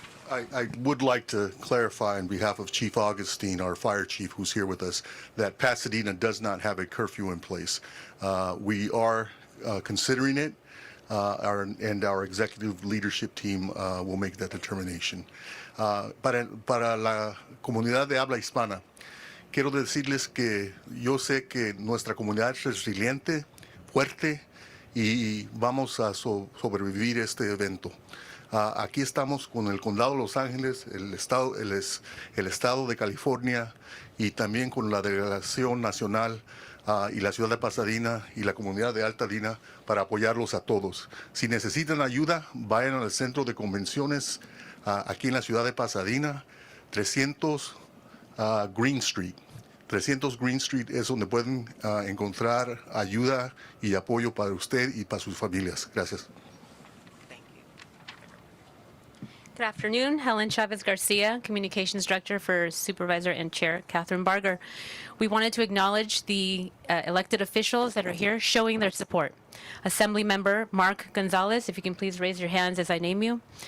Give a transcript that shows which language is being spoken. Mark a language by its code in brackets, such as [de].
[en] I would like to clarify on behalf of Chief Augustine, our fire chief who's here with us, that Pasadena does not have a curfew in place. We are considering it, and our executive leadership team will make that determination. [es] Para la comunidad de habla hispana, quiero decirles que yo sé que nuestra comunidad es resiliente, fuerte, y vamos a sobrevivir este evento. Aquí estamos con el Condado de Los Ángeles, el Estado de California, y también con la Delegación Nacional y la ciudad de Pasadena y la comunidad de Altadena para apoyarlos a todos. Si necesitan ayuda, vayan al centro de convenciones aquí en la ciudad de Pasadena, 300 Green Street. 300 Green Street es donde pueden encontrar ayuda y apoyo para usted y para sus familias. Gracias. [en] Good afternoon. Helen Chavez Garcia, Communications Director for Supervisor and Chair Kathryn Barger. We wanted to acknowledge the elected officials that are here showing their support. Assembly Member Mark Gonzalez, if you can please raise your hands as I name you.